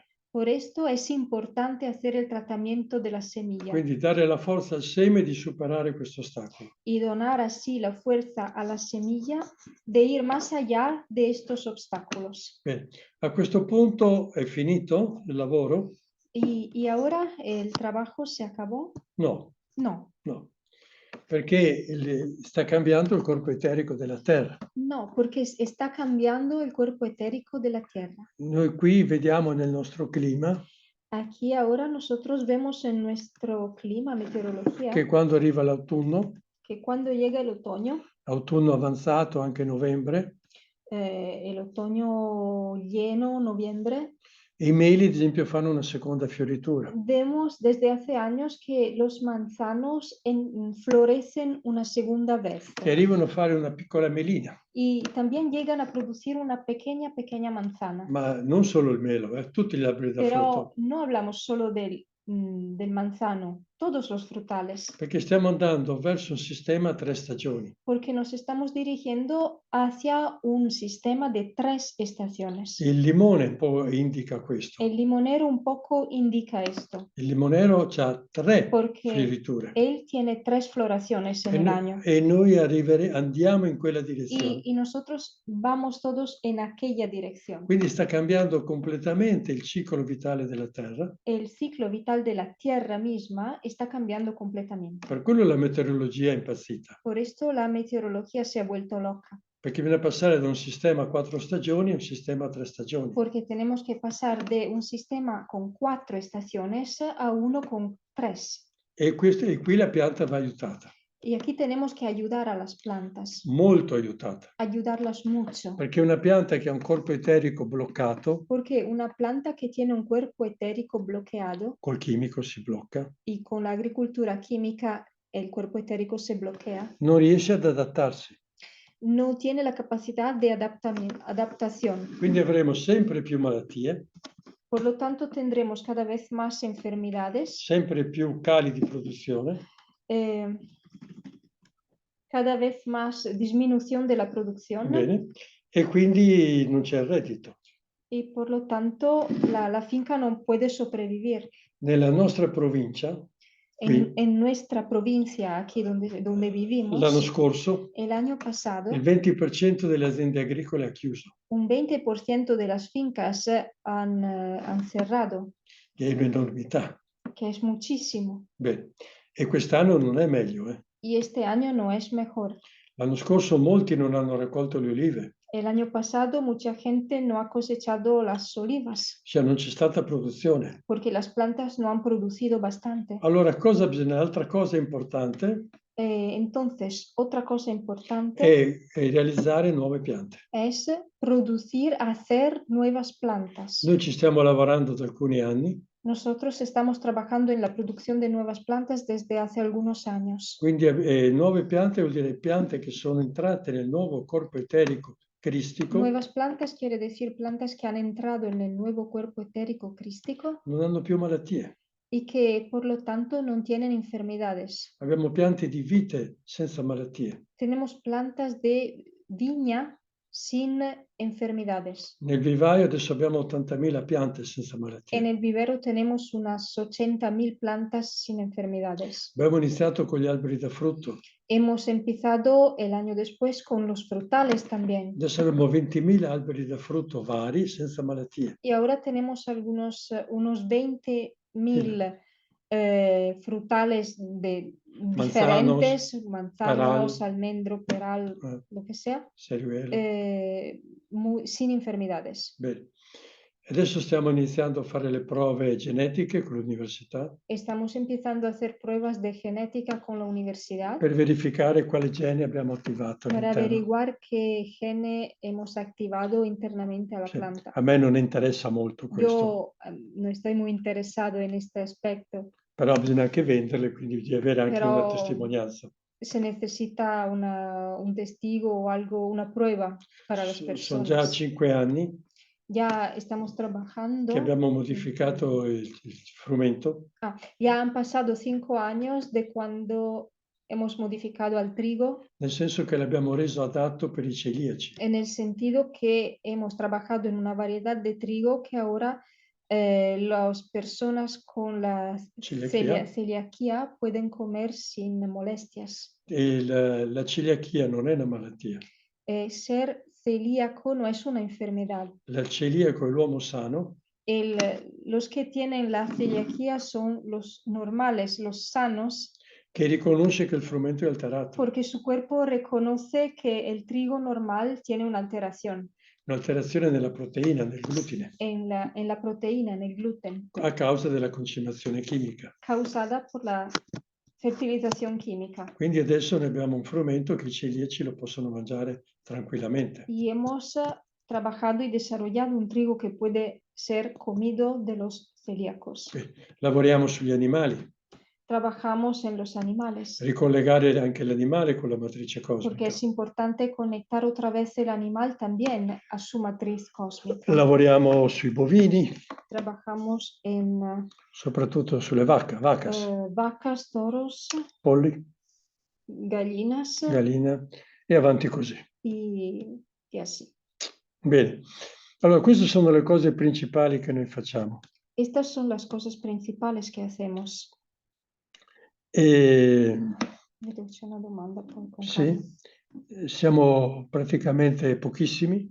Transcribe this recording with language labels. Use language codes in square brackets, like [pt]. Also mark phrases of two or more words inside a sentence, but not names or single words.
[es] Por esto es importante hacer el tratamiento de la semilla [it] Quindi dare la forza al seme di superare questo ostacolo. [es] y donar así la fuerza a la semilla de ir más allá de estos obstáculos. [it] Bene, a questo punto è finito il lavoro? [es] ¿Y ahora el trabajo se acabó? [it] No, No, no, perché sta cambiando il corpo eterico della Terra. [es] no, porque está cambiando el cuerpo etérico de la Tierra. [it] Noi qui vediamo nel nostro clima [es] Aquí ahora nosotros vemos en nuestro clima, meteorología, [it] che quando arriva l'autunno, [es] que cuando llega el otoño [it] avanzato anche novembre, [es] el otoño lleno, noviembre, [it] i meli ad esempio fanno una seconda fioritura. [es] vemos desde hace años que los manzanos florecen una segunda vez [it] Che arrivano a fare una piccola melina, [es] y también llegan a producir una pequeña manzana. [it] ma non solo il melo, tutti gli alberi da [es] Pero [it] frutto, [es] no hablamos solo del manzano, todos los frutales, [it] perché stiamo andando verso un sistema a 3 stagioni. [es] porque nos estamos dirigiendo hacia un sistema de 3 estaciones. [it] Il limone un po' indica questo. [es] El limonero un poco indica esto, [it] Il limonero ha 3 [es] porque [it] fioriture [es] él tiene 3 floraciones en el año [it] e noi andiamo in quella direzione. [es] y nosotros vamos todos en aquella dirección. [it] Quindi sta cambiando completamente il ciclo vitale della Terra. [es] El ciclo vital de la Tierra misma está cambiando completamente. [it] Per quello la meteorologia è impazzita, [es] Por esto la meteorología se ha vuelto loca, [it] perché bisogna passare da un sistema a 4 stagioni a un sistema a 3 stagioni. [es] porque tenemos que pasar de un sistema con 4 estaciones a uno con 3. [it] E qui la pianta va aiutata, [es] Y aquí tenemos que ayudar a las plantas, [it] molto aiutata, [es] ayudarlas mucho, [it] perché una pianta che ha un corpo eterico bloccato, [es] porque una planta que tiene un cuerpo etérico bloqueado [it] col chimico si blocca, [es] y con la agricultura química el cuerpo etérico se bloquea, [it] non riesce ad adattarsi. [es] no tiene la capacidad de adaptación. [it] Quindi avremo sempre più malattie, [es] Por lo tanto, tendremos cada vez más enfermedades, [it] sempre più cali di produzione, [es] eh, cada vez más disminución de la producción [it] bene, e quindi non c'è il reddito. [es] y por lo tanto la finca no puede sobrevivir. [it] Nella nostra provincia, qui, [es] En nuestra provincia, aquí donde vivimos, [it] l'anno scorso, [es] el año pasado, [it] il 20% delle aziende agricole ha chiuso, [es] un 20% de las fincas han cerrado, [it] che è un'enormità. [es] que es muchísimo. [it] Bene, e quest'anno non è meglio. [es] Y este año no es mejor. [it] L'anno scorso molti non hanno raccolto le olive, [es] El año pasado mucha gente no ha cosechado las olivas [it] cioè non c'è stata produzione. [es] porque las plantas no han producido bastante. [it] Allora, altra cosa importante [es] Entonces, otra cosa importante [it] è realizzare nuove piante. [es] es producir, hacer nuevas plantas. [it] Noi ci stiamo lavorando da alcuni anni, [es] Nosotros estamos trabajando en la producción de nuevas plantas desde hace algunos años. [it] quindi nuove piante vuol dire piante che sono entrate nel nuovo corpo eterico cristico, [es] Nuevas plantas quiere decir plantas que han entrado en el nuevo cuerpo etérico crístico [it] non hanno più malattie. [es] y que por lo tanto no tienen enfermedades. [it] Abbiamo piante di vite senza malattie. [es] Tenemos plantas de viña sin enfermedades. [it] Nel vivaio adesso abbiamo 80.000 piante senza [es] En [it] malattie. [es] el vivero tenemos unas 80.000 plantas sin enfermedades. [it] Abbiamo iniziato con gli alberi da frutto, [es] Hemos empezado el año después con los frutales también. [it] adesso abbiamo 20.000 alberi da frutto vari senza malattie. [es] Y ahora tenemos unos 20.000 frutales diferentes, manzanos, peral, almendro, peral, lo que sea, [it] cereali. [es] sin enfermedades. [it] Bene. Adesso stiamo iniziando a fare le prove genetiche con l'università [es] Estamos empezando a hacer pruebas de genética con la universidad [it] per verificare quale gene abbiamo attivato [es] para [it] all'interno. [es] averiguar qué gene hemos activado internamente a la [it] Sì, [es] planta. [it] a me non interessa molto questo, [es] Yo no estoy muy interesado en este aspecto, [it] però bisogna anche venderle, quindi di avere anche una Però testimonianza. [es] se necesita un testigo o algo, una prueba para las [it] Sono già [es] personas. [it] 5 anni [es] ya estamos [it] che [es] trabajando. [it] abbiamo modificato il frumento, [es] Ya han pasado 5 años de cuando hemos modificado al trigo, [it] nel senso che l'abbiamo reso adatto per i celiaci. [es] en el sentido que hemos trabajado en una variedad de trigo que ahora las personas con la [it] Celiachia. [es] celiaquía pueden comer sin molestias. [it] E la celiachia non è una malattia. [es] Ser celíaco no es una enfermedad. [it] La celiaco è l'uomo sano [es] Los que tienen la celiaquía son los normales, los sanos, [it] che riconosce che il frumento è alterato, [es] porque su cuerpo reconoce que el trigo normal tiene una alteración [it] un'alterazione nella proteina, nel glutine, [es] en la proteína, en el gluten, [it] a causa della concimazione chimica. [es] causada por la fertilización química. [it] Quindi adesso ne abbiamo un frumento che i celiaci lo possono mangiare tranquillamente. [es] Y hemos trabajado y desarrollado un trigo que puede ser comido de los celíacos. [it] Lavoriamo sugli animali, [es] Trabajamos en los animales, [it] ricollegare anche l'animale con la matrice [es] porque [it] cosmica. [es] es importante conectar otra vez el animal también a su matriz cósmica. [it] Lavoriamo sui bovini, [es] Trabajamos en [it] soprattutto sulle vacas, [es] vacas, toros, [it] polli, [es] gallinas [it] gallina e avanti così. [es] y así. [it] Bene, allora queste sono le cose principali che noi facciamo. [es] Estas son las cosas principales que hacemos. [it] E Mi faccio una domanda poi con sì, calma. siamo praticamente pochissimi,